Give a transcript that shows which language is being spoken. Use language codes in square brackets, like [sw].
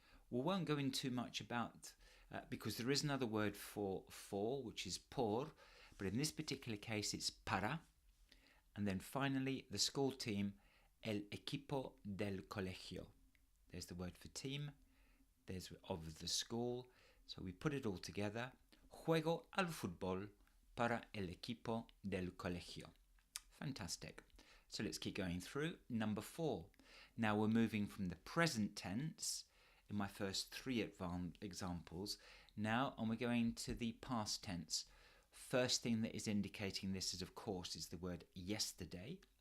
[en] We won't go into much about, because there is another word for, which is por, but in this particular case it's para. And then finally, the school team, [es] el equipo del colegio. [en] There's the word for team, there's of the school. So we put it all together. [es] Juego al fútbol para el equipo del colegio. [en] Fantastic. So let's keep going through. Number four. Now we're moving from the present tense in my first three examples now, and we're going to the past tense. First thing that is indicating this is, of course, is the word yesterday.